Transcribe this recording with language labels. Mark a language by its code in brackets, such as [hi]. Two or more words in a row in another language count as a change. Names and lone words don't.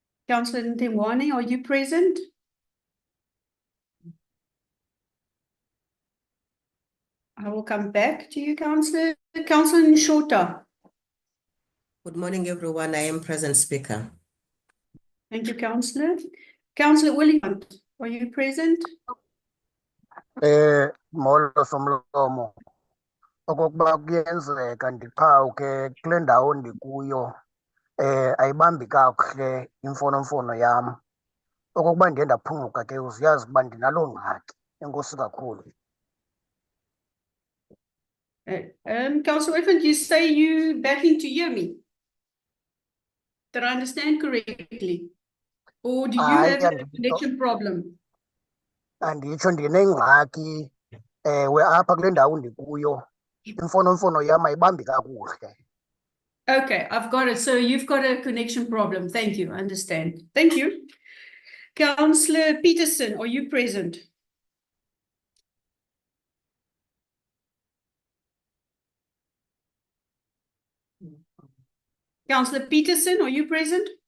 [en] Councillor Ntemwane, are you present? I will come back to you, Councillor. Councillor Nshota. Good morning, everyone. I am present, Speaker. Thank you, Councillor. Councillor Williams, are you present? [xh] Molo somlomo. Okokuba kuyenzeka ndiqhawuke kule ndawo ndikuyo ayibambi kakuhle imfonomfono yam. Okokuba ndiye ndaphunguka ke uziyazi uba ndinaloo ngxaki. Enkosi kakhulu. [en] Councillor Williams, you say you battling to hear me? Did I understand correctly? Or do you have a connection problem? [xh] Anditsho ndinengxaki ewe apha kule ndawo ndikuyo. Imfonomfono yam ayibambi kakuhle. [en] Okay, I've got it. So you've got a connection problem. Thank you. I understand. Thank you. Councillor Peterson, are you present? Councillor Peterson, are you present?